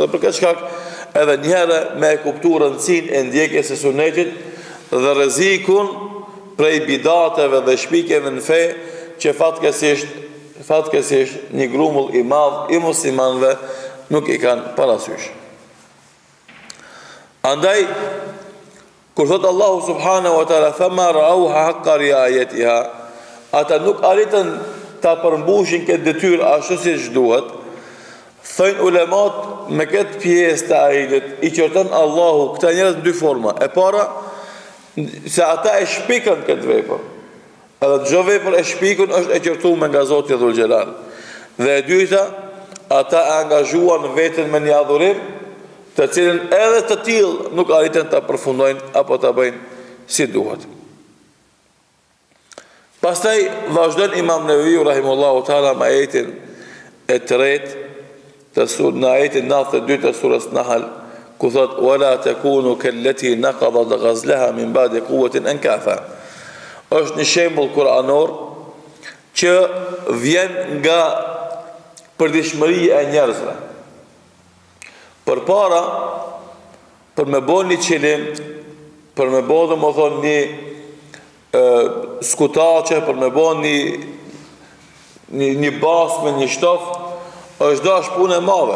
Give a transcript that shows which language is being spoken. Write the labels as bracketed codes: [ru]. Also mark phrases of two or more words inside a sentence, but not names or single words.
[sq] Dhe për këtë shkak edhe një herë me kuptu rëndësinë e ndjekjes së sunetit dhe rrezikun prej bidateve dhe shpikjeve në fe që fatkesisht një grumull i madh i muslimanëve nuk i kanë parasysh. Andaj kur thot Allahu [ar] سبحانه وتعالى فما رعوها حق رعايتها, [sq] ata nuk arritën ta përmbushin këtë detyrë ashtu siç duhet. Thënë ulemat me këtë pjesë të ajetit i qorton Allahu këta njerëz në dy forma. E para, se ata e shpikën këtë vepër. Edhe çdo vepër e shpikun është e qortuar nga Zoti dhul xhelal. Dhe e dyta, ata e angazhuan veten me një adhurim, të cilën edhe të tillë nuk arritën ta përfundojnë apo ta bëjnë si duhet. Pastaj vazhdon Imam Neveviu [ar] رحمه الله تعالى [sq] me ajetin e tretë në ajetin 92 të surës Nahl, ku thot [ar] ولا تكونوا كالتي نقضت غزلها من بعد قوة أنكاثا. [sq] Është një shembull kuranor që vjen nga përditshmëria e njerëzve. Përpara për me bën një qilim, për me bën domethënë një skutaçe, për me bën një basme, një shtof, është dash punë e madhe.